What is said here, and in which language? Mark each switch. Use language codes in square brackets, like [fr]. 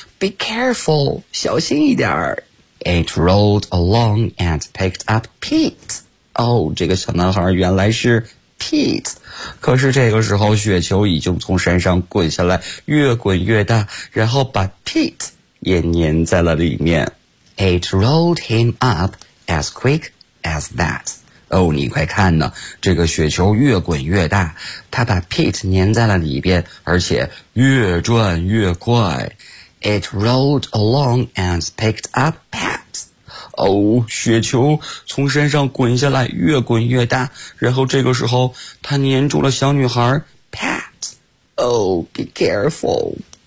[en] Be careful, [zh] 小心一点儿。 [en] It rolled along and picked up Pete. [zh] 这个小男孩原来是 Pete. 可是这个时候雪球已经从山上滚下来，越滚越大，然后把 Pete... 也粘在了里面。 [en] It rolled him up as quick as that. [zh] 你快看呢，这个雪球越滚越大，他把 Pete 粘在了里边，而且越转越快。 [en] It rolled along and picked up Pat. [zh] 雪球从山上滚下来，越滚越大，然后这个时候他粘住了小女孩 Pat. [en] Be careful.